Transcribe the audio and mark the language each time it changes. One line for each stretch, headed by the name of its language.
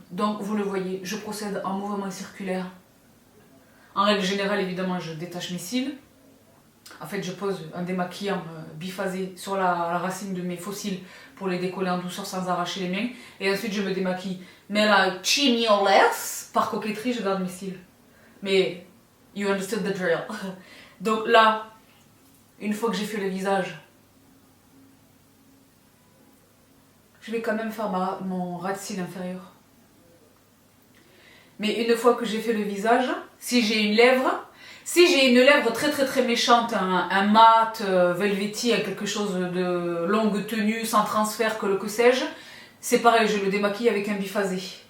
French: Donc, vous le voyez, je procède en mouvement circulaire. En règle générale, évidemment, je détache mes cils. En fait, je pose un démaquillant biphasé sur la racine de mes faux cils pour les décoller en douceur sans arracher les miens. Et ensuite, je me démaquille. Mais là, chimio-less, par coquetterie, je garde mes cils. Mais,
English: you understood the drill.
French: Donc là, une fois que j'ai fait le visage, je vais quand même faire mon ras de cils inférieur. Mais une fois que j'ai fait le visage, si j'ai une lèvre très très très méchante, un mat, velvety, quelque chose de longue tenue, sans transfert, que sais-je, c'est pareil, je le démaquille avec un biphasé.